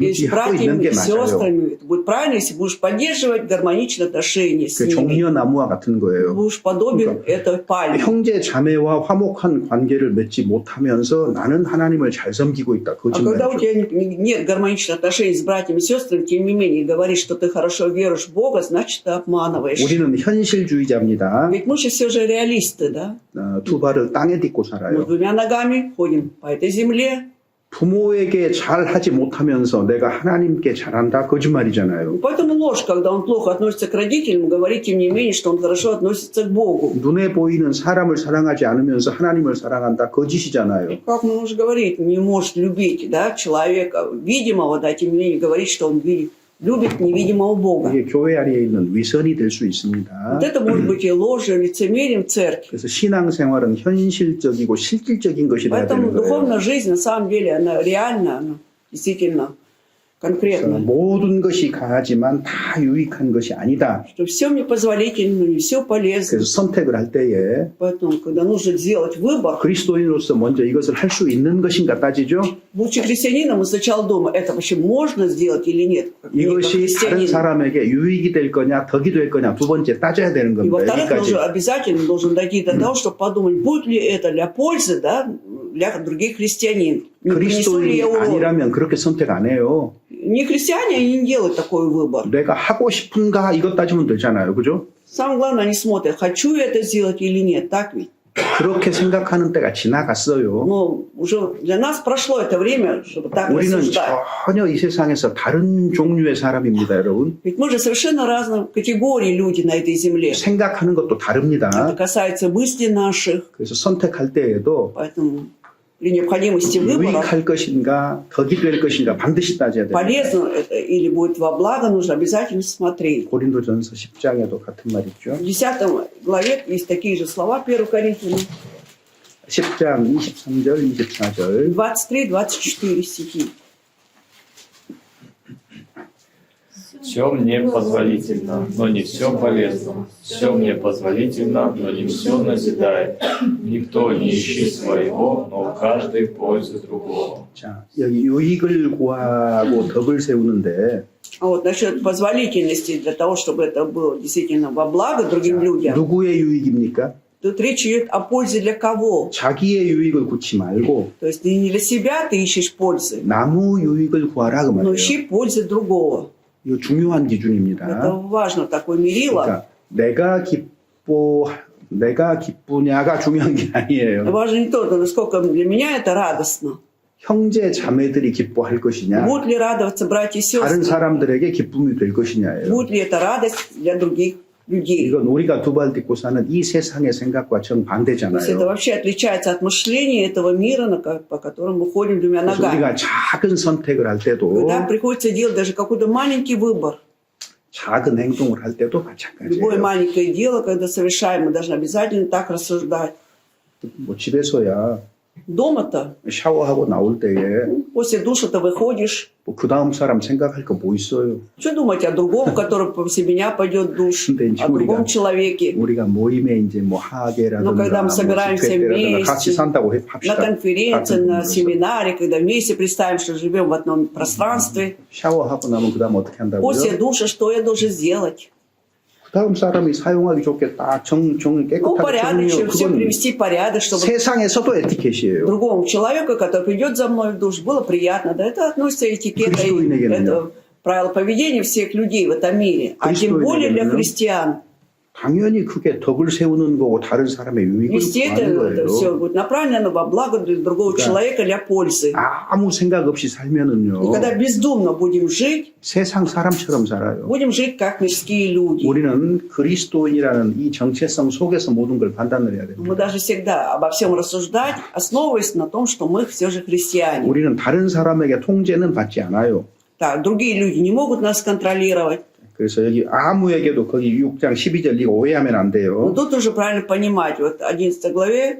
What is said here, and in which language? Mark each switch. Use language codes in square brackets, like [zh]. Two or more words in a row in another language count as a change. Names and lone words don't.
[ru] и с [ko] 유지하고 있는 [ru] братьями, [ko] 게 [ru] и с [ko] 맞아요. [ru] сестрами, это будет правильно, если будешь поддерживать гармоничные отношения с [ko] 그 [ru] ними. [ko] 종려나무와 같은 거예요. [ru] Будешь подобен этой пальме. [ko] 형제 자매와 화목한 관계를 맺지 못하면서 나는 하나님을 잘 섬기고 있다. [ru] А когда у [ko] 거짓말이죠. [ru] тебя нет гармоничных отношений с братьями и сестрами, тем не менее говоришь, что ты хорошо веришь в Бога, значит, ты обманываешь. [ko] 우리는 현실주의자입니다. [ru] Ведь мы же все же реалисты, да? [ko] 두 발을 땅에 딛고 [ru] Мы [ko] 살아요. [ru] двумя ногами ходим по этой земле. [ko] 부모에게 잘하지 못하면서 내가 하나님께 잘한다. 거짓말이잖아요. [ru] Поэтому ложь, когда он плохо относится к родителям, говорит, тем не менее, что он хорошо относится к Богу. [ko] 눈에 보이는 사람을 사랑하지 않으면서 하나님을 사랑한다. 거짓이잖아요. [ru] Как мы можем говорить, не может любить, да, человека видимого, да, тем не менее говорит, что он любит невидимого Бога. [ko] 이게 교회 안에 있는 위선이 될 수 있습니다. [ru] Вот это может быть и ложью, лицемерием в церкви. [ko] 그래서 신앙생활은 현실적이고 실질적인 것이 돼야 [ru] Поэтому [ko] 되는 거예요. [ru] духовная жизнь, на самом деле, она реально, она действительно [ko] 그래서 [ru] конкретна. [ko] 모든 것이 가하지만 다 유익한 것이 아니다. [ru] Что все мне позволительно, но не все полезно. [ko] 그래서 선택을 할 때에 [ru] Поэтому, когда нужно сделать выбор, [ko] 그리스도인으로서 먼저 이것을 할 수 있는 것인가 따지죠. [ru] будучи христианином, мы сначала думаем, это вообще можно сделать или нет. Как мне, как [ko] 이것이 다른 [ru] христианин. [ko] 사람에게 유익이 될 거냐 덕이 될 거냐 두 번째 따져야 되는 [ru] И [ko] 겁니다. [ru] во-вторых, [ko] 여기까지. [ru] нужно, обязательно должен дойти до того, чтобы подумать, будет ли это для пользы, да, для других христианин. Не принесу ли [ko] 그리스도인이 [ru] я урон. [ko] 아니라면 그렇게 선택 안 해요. [ru] Не христиане, они не делают такой выбор. [ko] 내가 하고 싶은가 이것 따지면 되잖아요. 그죠? [ru] Самое главное, они смотрят, хочу я это сделать или нет, так ведь? [ko] 그렇게 생각하는 때가 지나갔어요. [ru] Но уже для нас прошло это время, чтобы так [ko] 우리는 [ru] рассуждать. [ko] 전혀 이 세상에서 다른 종류의 사람입니다, 여러분. [ru] Ведь мы же совершенно разные категории люди на этой земле. [ko] 생각하는 것도 [ru] Это [ko] 다릅니다. [ru] касается мыслей наших, [ko] 그래서 선택할 때에도 [ru] поэтому при необходимости выбора, [ko] 유익할 것인가, 덕이 될 것인가 반드시 따져야 됩니다. [ru] полезно это или будет во благо, нужно обязательно смотреть. [ko] 고린도전서 10장에도 같은 말 있죠. [ru] В 10 главе есть такие же слова 1 Коринфянам, [ko] 10장 23절, 24절. [ru] 23-24 стихи. Все мне позволительно, но не все полезно. Все мне позволительно, но не все назидает. Никто не ищет своего, но каждый пользу другого. [ko] 자, 여기 유익을 구하고 덕을 세우는데 [ru] А вот насчет позволительности, для того, чтобы это было действительно во благо другим людям, [ko] 누구의 유익입니까? [ru] тут речь идет о пользе для кого. [ko] 자기의 유익을 구치 말고 [ru] То есть не для себя ты ищешь пользы, [ko] 나무 유익을 구하라 그 [ru] но [ko] 말이에요. [ru] ищи пользы другого. [ko] 이거 중요한 [ru] Это [ko] 기준입니다. [ru] важно, такое мерило. [ko] 그러니까 내가 기쁘냐가 중요한 게 아니에요. [ru] Важно не то, насколько для меня это радостно. [ko] 형제 자매들이 기뻐할 것이냐, [ru] Будут ли радоваться братья и [ko] 다른 [ru] сестры? [ko] 사람들에게 기쁨이 될 것이냐예요. [ru] Будет ли это радость для других людей? [ko] 이건 우리가 두 발 딛고 사는 이 세상의 생각과 [ru] То есть это [ko] 정반대잖아요. [ru] вообще отличается от мышления этого мира, по которому мы ходим двумя [ko] 그래서 [ru] ногами. [ko] 우리가 작은 선택을 할 때도 [ru] Когда приходится делать даже какой-то маленький выбор, [ko] 작은 행동을 할 때도 [ru] Любое [ko] 마찬가지예요. [ru] маленькое дело, когда совершаем, мы должны обязательно так рассуждать. [ko] 뭐 집에서야 [ru] Дома-то, [ko] 샤워하고 나올 때에 [ru] после душа-то выходишь, [ko] 뭐 그 다음 사람 생각할 거 뭐 있어요? [ru] что думать о другом, который после меня пойдет в душ, [ko] 근데 이제 [ru] о другом человеке. [ko] 우리가 모임에 이제 뭐 하계라든가 [ru] Но когда мы [ko] 뭐 [ru] собираемся [ko] 집회라든가 같이 [ru] вместе, [ko] 산다고 [ru] на [ko] 합시다. [ru] конференции, [ko] 같은 [ru] на [ko] 곳에서. [ru] семинаре, когда вместе представим, что живем в одном пространстве, [ko] 샤워하고 나면 그 다음 어떻게 한다고요? [ru] после душа что я должен сделать? [ko] 그 다음 사람이 사용하기 좋게 딱 [ru] Ну, [ko] 깨끗하게 정리해요. [ru] порядочно, все [ko] 그건 [ru] привести в порядок, чтобы [ko] 세상에서도 에티켓이에요. [ru] другому человеку, который придет за мной в душ, было приятно. Да, это относится этикета, Христуинегенно. это правило поведения всех людей в этом мире. А тем более для Христуинегенно. христиан. [ko] 당연히 그게 덕을 세우는 거고 다른 사람의 유익을 [ru] Естественно, [ko] 구하는 [ru] это все [ko] 거예요. [ru] будет направлено во благо для другого Да. человека, для пользы. [ko] 아무 생각 없이 살면은요. [ru] И когда бездумно будем жить, [ko] 세상 사람처럼 살아요. [ru] будем жить как мирские люди. [ko] 우리는 그리스도인이라는 이 정체성 속에서 모든 걸 판단을 해야 돼요. [ru] Мы должны всегда обо всем рассуждать, основываясь на том, что мы все же христиане. [ko] 우리는 다른 사람에게 통제는 받지 않아요. [ru] Так, другие люди не могут нас контролировать. [ko] 그래서 여기 아무에게도 거기 6장 12절 이거 오해하면 안 [ru] Но [ko] 돼요. [ru] тут уже правильно понимать. Вот 11 главе,